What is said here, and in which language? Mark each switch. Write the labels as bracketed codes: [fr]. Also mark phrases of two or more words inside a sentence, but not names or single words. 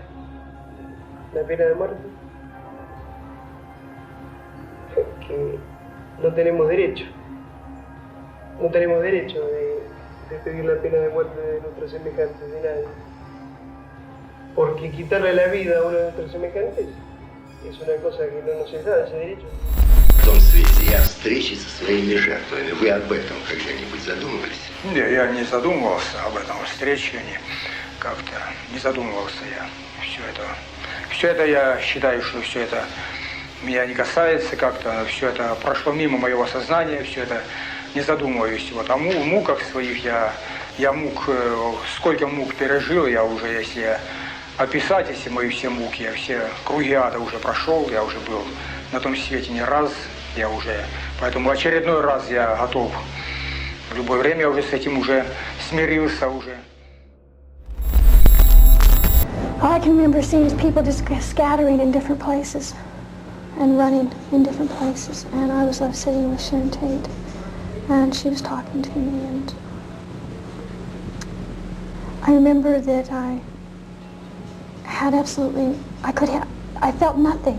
[es] La pena de muerte. Que no tenemos derecho. No tenemos derecho de pedir la pena de muerte de nuestros semejantes, de nadie. Porque quitarle la vida a uno de nuestros semejantes es una cosa que no nos es dada, ese derecho. [ru] В том свете о встрече со своими жертвами. Вы об этом когда-нибудь задумывались? Нет, я не задумывался об этом встречении. Как-то не задумывался я. Все это я считаю, что все это меня не касается, как-то все это прошло мимо моего сознания, все это не задумываюсь. Вот. А в муках своих я мук, сколько мук пережил, я уже, если описать эти мои все муки, я все круги ада уже прошел, я уже был на том свете не раз, я уже, поэтому очередной раз я готов. В любое время я уже с этим уже смирился уже. [en] All I can remember seeing is people just scattering in different places and running in different places. And I was left sitting with Sharon Tate, and she was talking to me. And I remember that I had absolutely, I felt nothing.